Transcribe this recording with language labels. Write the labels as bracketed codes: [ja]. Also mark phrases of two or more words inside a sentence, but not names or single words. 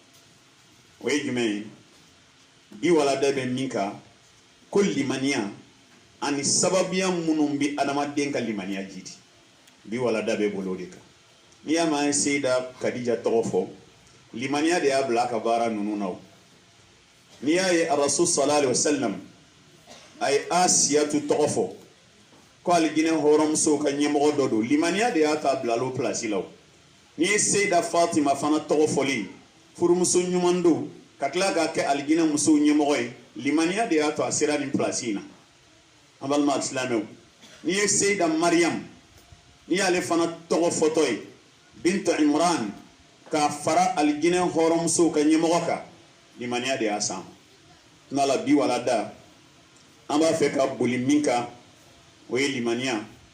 [bm] o ye jumɛn ye bi walada bɛ min kan ko limaniya ani sababuya minnu bɛ adamaden ka limaniya jidi bi walada bɛ bolo o de kan n'i y'a mɛn an ye seyida kadija tɔgɔ fɔ limaniya de y'a bila a ka baara ninnu na o n'i y'a ye arasul [ar] صلى الله عليه وسلم [bm] a ye asiyatu tɔgɔ fɔ ko alijinɛ hɔrɔnmusow ka ɲɛmɔgɔ dɔ don limaniya de y'a ta bila o pilasi la o n'i ye seyida fatima fana tɔgɔ fɔli furumuso ɲuman don ka tila k'a kɛ alijinɛ musow ɲɛmɔgɔ ye limaniya de y'a to a sera nin pilasi in na an balima silamɛw n'i ye seyida mariyam n'i y'ale fana tɔgɔ fɔtɔ ye bintu imran k'a fara alijinɛ hɔrɔnmusow ka ɲɛmɔgɔ kan limaniya de y'a san n'ala bi walada an b'a fɛ ka boli min kan o ye limaniya